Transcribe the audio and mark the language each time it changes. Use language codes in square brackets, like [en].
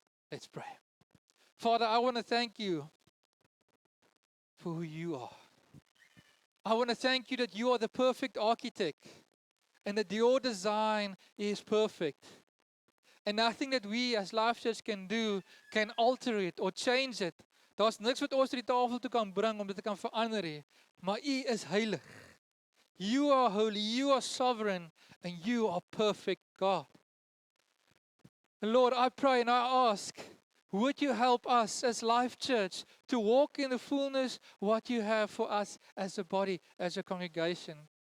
[en] Let's pray. Father, I want to thank you for who you are. I want to thank you that you are the perfect architect and that your design is perfect. And nothing that we as Life Church can do can alter it or change it. [af] Daar's niks wat ons tot die tafel toe kan bring om dit te kan verander nie. Maar U is heilig. [en] You are holy, you are sovereign, and you are perfect, God. And Lord, I pray and I ask, would you help us as Life Church to walk in the fullness what you have for us as a body, as a congregation?